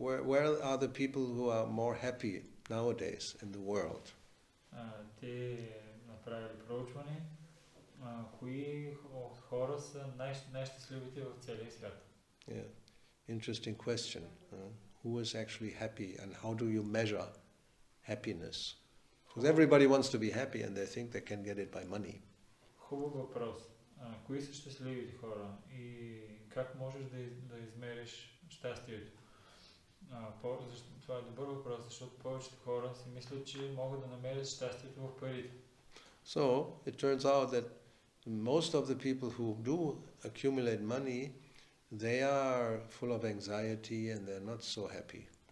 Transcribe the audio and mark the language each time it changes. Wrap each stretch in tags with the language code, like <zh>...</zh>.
<en>Where are the people who are more happy nowadays in the world?</en> <bg>Те направили проучване, кои хора са най-щастливите в целия свят.</bg> <en>Yeah, interesting question. Who is actually happy and how do you measure happiness? Because everybody wants to be happy and they think they can get it by money.</en> <bg>Хубав въпрос. Кои са щастливите хора и как можеш да измериш щастието? Това е добър въпрос, защото повечето хора си мислят, че могат да намерят щастието в парите.</bg> <en>So it turns out that most of the people who do accumulate money, they are full of anxiety and they're not so happy.</en>